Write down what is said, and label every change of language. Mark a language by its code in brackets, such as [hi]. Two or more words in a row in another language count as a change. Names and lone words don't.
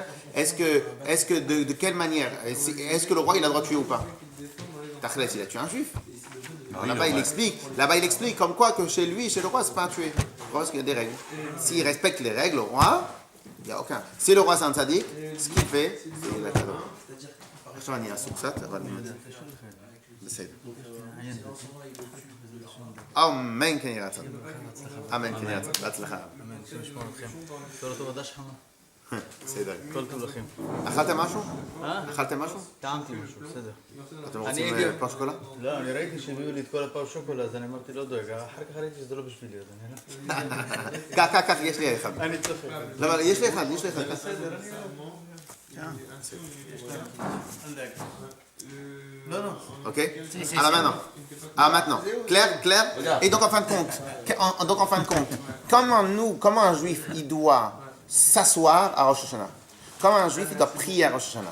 [fr] Est-ce que de quelle manière? Est-ce que le roi il a le droit de tuer ou pas? Tachles, il a tué un juif. Alors, Oui, là-bas, il explique comme quoi que chez lui, chez le roi, c'est pas un tuer. Parce qu'il y a des règles. S'il respecte les règles, le roi, il n'y a aucun. Si le roi c'est un tzaddik, ce qu'il fait, c'est la cadeau. [he] עכשיו אני אעסוק קצת, אבל בסדר. אמן כן יהיה רצון. אמן כן יהיה רצון. בהצלחה. כל טוב עדה שחמה. בסדר. כל טוב לכם. אכלתם משהו? אכלתם משהו? טעמתי משהו, בסדר. אתם רוצים פר שוקולה? לא, אני ראיתי שהביאו לי את כל הפר שוקולה, אז אני אמרתי לא דואג. אחר כך ראיתי שזה לא בשבילי, אז אני לא... כך, יש לי אחד. אני צוחק. לא, אבל יש לי אחד. בסדר, אני לא... [fr] Non, non. Ok. Alors maintenant, clair. Et donc en fin de compte, comment un juif il doit s'asseoir à Rosh Hashanah? Comment un juif il doit prier à Rosh Hashanah?